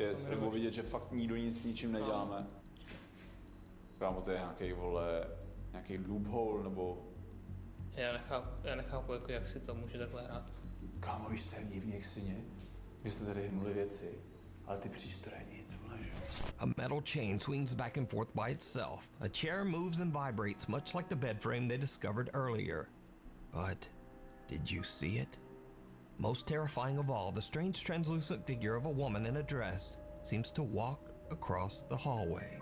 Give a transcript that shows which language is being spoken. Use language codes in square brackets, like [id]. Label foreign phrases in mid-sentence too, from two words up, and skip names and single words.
[cs] Yes, nebo vidět, že fakt nikdo nic s ničím neděláme. Kámo, to je nějaký, vole, nějaký loophole, nebo... Já nechápu, jako, jak si to může takhle hrát. Kámo, víš, to je divný jak syně. Vy jste tady hnuli věci Ale ty přístroje nic, vole, že? [en] A metal chain swings back and forth by itself. A chair moves and vibrates, much like the bed frame they discovered earlier. But did you see it? Most terrifying of all, the strange translucent figure of a woman in a dress seems to walk across the hallway.